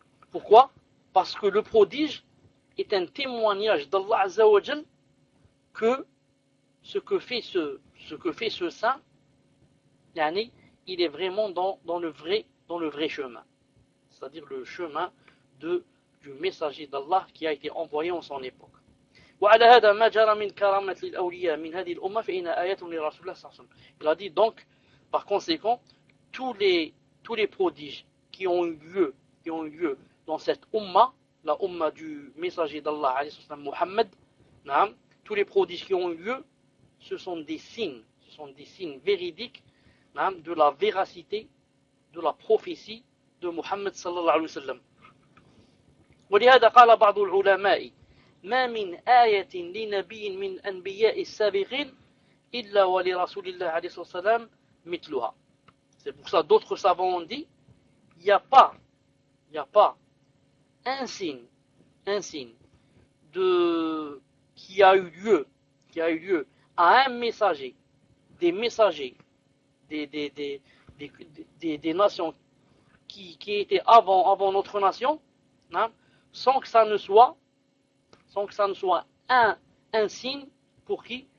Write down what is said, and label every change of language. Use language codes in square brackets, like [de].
[fr] Pourquoi? Parce que le prodige est un témoignage d'Allah Azzawajal que ce que fait ce saint, yani, il est vraiment dans le vrai chemin. C'est-à-dire le chemin du messager d'Allah qui a été envoyé en son époque. [ar] وعلى هذا ما جرى من كرامة للأولياء من هذه الأمة فإن آيات لرسول الله صلى الله عليه وسلم. [fr] Il a dit donc, par conséquent, tous les prodiges qui ont eu lieu dans cette umma, la umma du messager d'Allah, [ar] عليه الصلاة والسلام, [fr] Muhammad, نعم, tous les prodiges qui ont eu lieu, ce sont des signes véridiques, نعم, de la véracité de la prophétie de Muhammad [ar] صلى الله عليه وسلم. ولهذا قال بعض العلماء ما من آية لنبي من أنبياء السابقين إلا ولرسول الله عليه الصلاة والسلام مثلها. [fr] C'est pour ça d'autres savants ont dit, il y a pas un signe de qui a eu lieu à un messager, des messagers, des nations qui étaient avant notre nation, hein, sans que ça ne soit un signe pour qui?